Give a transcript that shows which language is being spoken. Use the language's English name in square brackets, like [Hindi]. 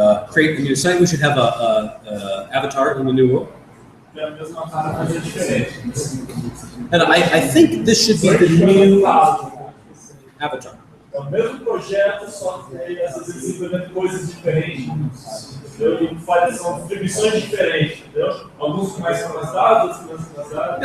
[English] Create a new site. We should have a avatar in the new world. [Portuguese] ter a mesma cara, mas é diferente. [English] And I think this should be the new avatar. [Portuguese] É o mesmo projeto, só que aí, às vezes implementa coisas diferentes, entendeu? E são distribuições diferentes, entendeu? Alguns mais cansados, outros menos cansados.